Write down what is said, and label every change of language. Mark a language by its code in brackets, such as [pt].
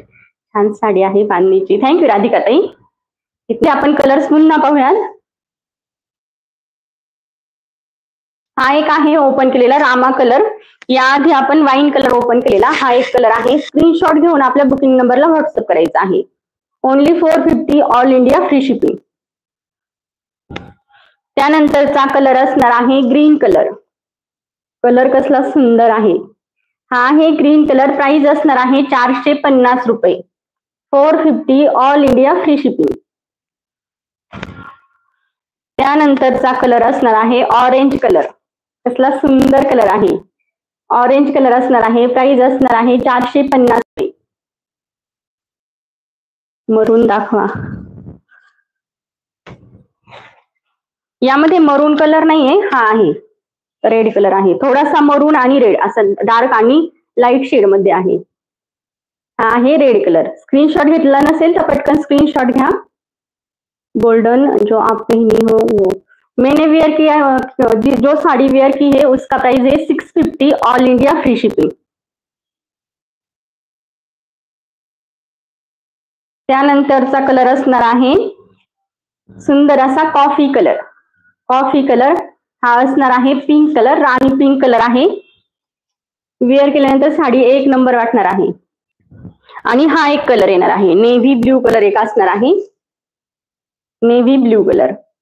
[mr] छान साडी आहे बांधणीची. थँक्यू राधिका ताई. इथे आपण कलर्स पुन्हा पाहूयात. हा एक आहे ओपन केलेला रामा कलर. याआधी आपण वाईन कलर ओपन केलेला. हा एक कलर आहे. स्क्रीनशॉट घेऊन आपल्या बुकिंग नंबरला व्हॉट्सअप करायचा आहे. Only 450, all India free shipping. त्यानंतरचा कलर असणार आहे ग्रीन कलर. कलर कसला सुंदर आहे. हा आहे ग्रीन कलर. प्राइस असणार आहे 450 रुपये, 450, ऑल इंडिया फ्री शिपिंग. त्यानंतरचा कलर असणार आहे ऑरेंज कलर. कसला सुंदर कलर आहे. ऑरेंज कलर असणार आहे. प्राइस असणार आहे 450 रुपये. मरून दाखवा. यामध्ये मरून कलर नाहीये, हा आहे रेड कलर आहे. थोडासा मरून आणि रेड असं डार्क आणि लाईट शेड मध्ये आहे. हा आहे रेड कलर. स्क्रीनशॉट घेतला नसेल तर पटकन स्क्रीनशॉट घ्या. [hi] गोल्डन जो आप पहनी हो वो मैंने वेयर किया, जो साड़ी वेयर की है उसका प्राइस है 650, ऑल इंडिया फ्री शिपिंग. [mr] त्यानंतरचा कलर असणार आहे सुंदर असा कॉफी कलर. कॉफी कलर हा असणार आहे पिंक कलर, राणी पिंक कलर आहे. वेअर केल्यानंतर साडी एक नंबर वाटणार आहे. आणि हा एक कलर येणार आहे नेव्ही ब्ल्यू कलर, एक असणार आहे नेव्ही ब्ल्यू कलर.